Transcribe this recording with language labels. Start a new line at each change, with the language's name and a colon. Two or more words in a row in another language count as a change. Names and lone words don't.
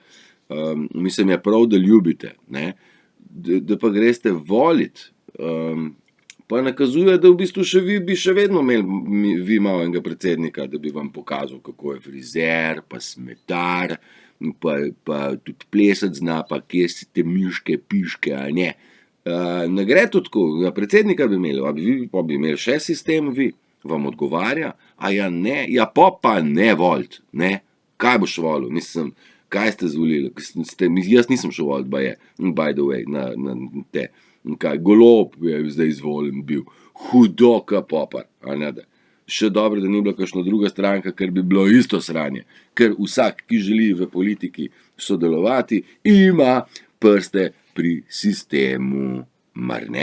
Slovenian: Mislim, je prav, da ljubite, ne? Da pa greste volit, pa nakazuje, da v bistvu še vi bi še vedno imeli vi malo enega predsednika, da bi vam pokazal, kako je frizer, pa smetar, pa tudi plesati zna, pa kje si te miške, piške, a ne. Ne gre to tako, predsednika bi imeli, pa bi imeli še sistem, vi, vam odgovarja, a ja ne, ja pa ne volit, ne, kaj boš volil, mislim, kaj ste zvolili, jaz nisem šel volit,
English: by the way,
Slovenian: na te, kaj, Golob je zdaj izvoljen bil, hudo ka popar, a ne da. Še dobro, da ni bila kakšna druga stranka, ker bi bilo isto sranje. Ker vsak, ki želi v politiki sodelovati, ima prste pri sistemu, mar ne?